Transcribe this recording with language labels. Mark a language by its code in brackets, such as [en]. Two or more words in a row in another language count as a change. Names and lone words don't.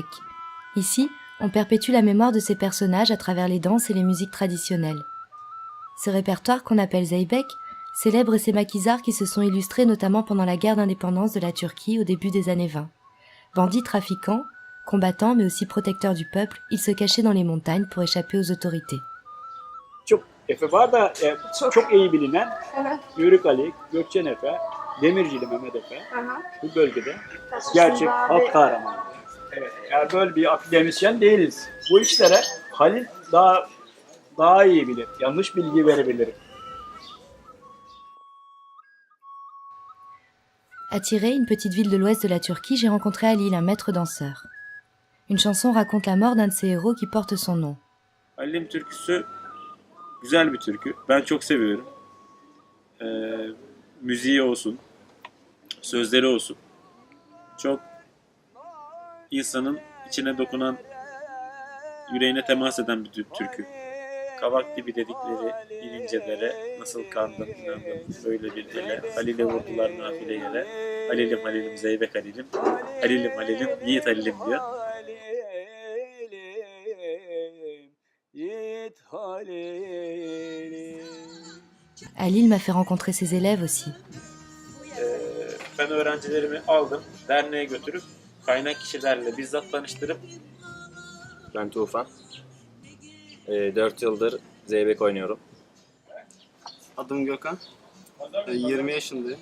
[fr] Ici, on perpétue la mémoire de ces personnages à travers les danses et les musiques traditionnelles. Ce répertoire qu'on appelle Zeybek célèbre ces maquisards qui se sont illustrés notamment pendant la guerre d'indépendance de la Turquie au début des années 20. Bandits trafiquants, combattants mais aussi protecteurs du peuple, ils se cachaient dans les montagnes pour échapper aux autorités. [tr] Efe var da çok iyi bilinen Yörük Ali, Gökçen Efe, Demircili Mehmet Efe bu bölgede gerçek halk kahramanı. Evet, yani böyle bir akademisyen değiliz. Bu işlere Halil daha iyi bilir. Yanlış bilgi verebilirim. [fr] À Tiray, une petite ville de l'ouest de la Turquie, j'ai rencontré Halil, un maître danseur. Une chanson raconte la mort d'un de ces héros qui porte son nom. [tr] Halil'in türküsü güzel bir türkü. Ben çok seviyorum. Müziği olsun, sözleri olsun. Çok insanın içine dokunan, yüreğine temas eden bir türkü. Kavak dibi dedikleri inincelere nasıl kandım inandım böyle bir dile. Halil'e vurdular nafile yere. Halilim Halilim Zeybek Halilim. Halilim Halilim Yiğit Halilim diyor. [fr] Halil m'a fait rencontrer ses élèves aussi. [tr] Ben öğrencilerimi aldım, derneğe götürüp kaynak kişilerle bizzat tanıştırıp. Ben Tufan. 4 yıldır zeybek oynuyorum. Adım Gökhan. 20 yaşındayım.